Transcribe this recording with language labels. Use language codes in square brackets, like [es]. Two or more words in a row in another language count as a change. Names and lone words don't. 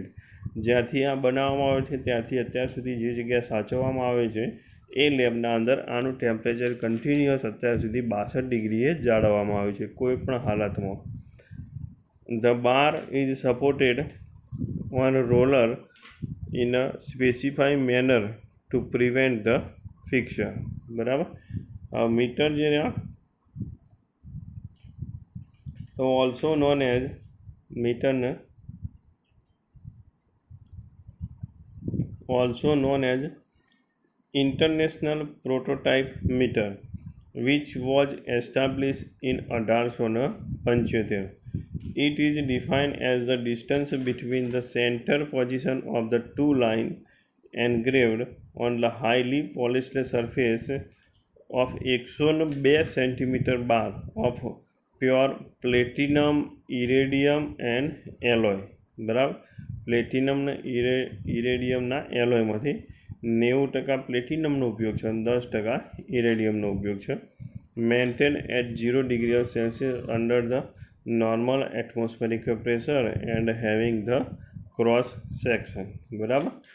[gu] જ્યાંથી આ બનાવવામાં આવે છે ત્યાંથી અત્યાર સુધી જે જગ્યાએ સાચવવામાં આવે છે એ લેબના અંદર આનું ટેમ્પરેચર કન્ટિન્યુઅસ અત્યાર સુધી 62 ડિગ્રીએ જાળવવામાં આવે છે કોઈ પણ હાલતમાં. [en] the bar is supported on roller in a specified manner to prevent the fixture, [gu] બરાબર. [en] મીટર [gu] જે તો [en] also known as meter also known as International Prototype Meter, which was established in 1875. It is defined as the distance between the center position of the 2 lines engraved on the highly polished surface of 102 cm bar of pure platinum, iridium and alloy, [gu] બરાબર. પ્લેટિનમ ને ઇરેડિયમના એલોયમાંથી 90% પ્લેટિનમનો ઉપયોગ છે અને 10% ઇરેડિયમનો ઉપયોગ છે. [en] maintain at 0 degree of Celsius under the normal atmospheric pressure and having the cross section, બરાબર.